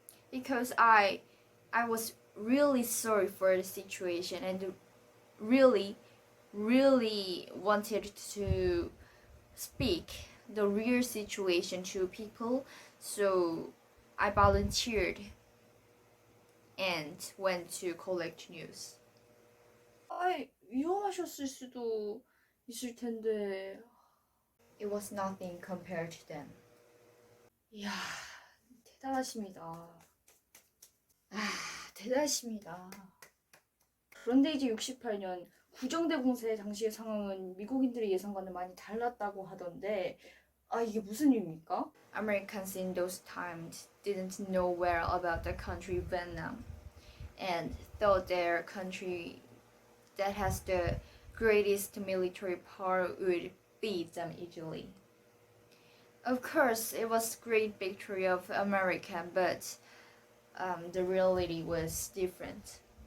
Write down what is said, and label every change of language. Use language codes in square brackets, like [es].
[en] Because I was really sorry for the situation and really wanted to speak the real situation to people, so I volunteered and went to collect news. [ko] 위험하셨을 수도 있을 텐데. [en] It was nothing compared to them. [ko] 이야, 대단하십니다. 대단하십니다. 그런데 이제 68년 구정대 공세 당시의 상황은 미국인들의 예상과는 많이 달랐다고 하던데 이게 무슨 일입니까? [en] Americans in those times didn't know well about the country Vietnam and thought their country that has the greatest military power would beat them easily. Of course, it was a great victory of America, but the reality was different.